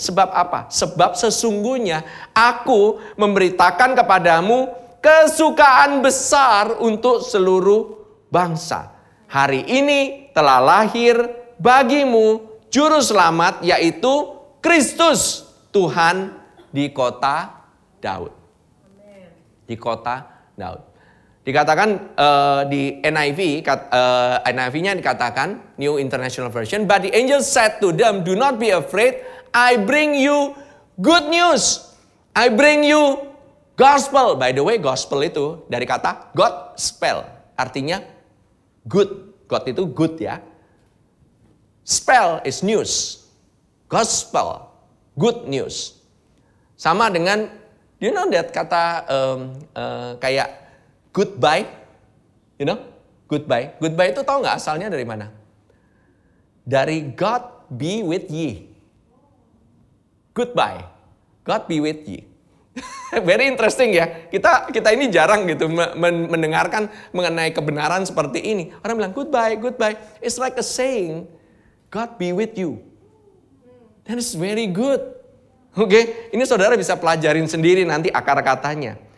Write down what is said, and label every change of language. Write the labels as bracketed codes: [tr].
[id] Sebab apa? Sebab sesungguhnya aku memberitakan kepadamu kesukaan besar untuk seluruh bangsa. Hari ini telah lahir bagimu juru selamat, yaitu Kristus Tuhan di kota Daud. Di kota Daud. Dikatakan di NIV, NIV-nya dikatakan, [en] New International Version, but the angel said to them, do not be afraid, I bring you good news. I bring you gospel. By the way, gospel [id] itu dari kata [en] Godspell, [id] artinya [en] good. God [id] itu [en] good ya. Spell is news. Gospel, good news. [id] Sama dengan, [en] you know that [id] kata kayak [en] goodbye, you know, goodbye. [id] Goodbye itu tahu nggak asalnya dari mana? Dari [en] God be with ye. Goodbye, God be with ye. Very interesting [id] ya. Kita ini jarang gitu mendengarkan mengenai kebenaran seperti ini. Orang bilang goodbye, goodbye. [en] It's like a saying, God be with you. That is very good. [id] Oke, ini saudara bisa pelajarin sendiri nanti akar katanya.